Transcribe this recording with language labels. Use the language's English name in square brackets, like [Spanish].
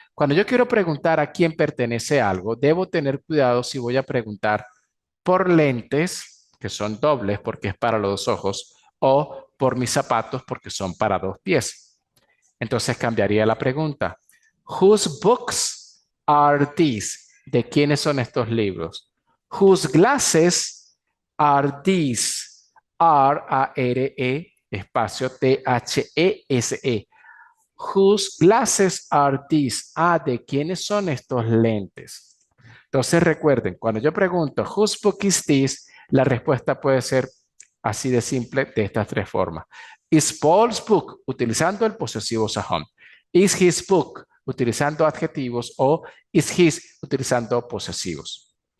[Spanish] Cuando yo quiero preguntar a quién pertenece algo, debo tener cuidado si voy a preguntar por lentes, que son dobles porque es para los dos ojos, o por mis zapatos porque son para dos pies. Entonces cambiaría la pregunta. [English] Whose books are these? [Spanish] ¿De quiénes son estos libros? [English] Whose glasses are these? R-A-R-E, [Spanish] espacio [English] T-H-E-S-E. Whose glasses are these? [Spanish] ¿De quiénes son estos lentes? Entonces recuerden, cuando yo pregunto [English] whose book is this, [Spanish] la respuesta puede ser así de simple de estas tres formas. [English] Is Paul's book [Spanish] utilizando el posesivo sajón? [English] Is his book [Spanish] utilizando adjetivos o [English] is his [Spanish] utilizando posesivos?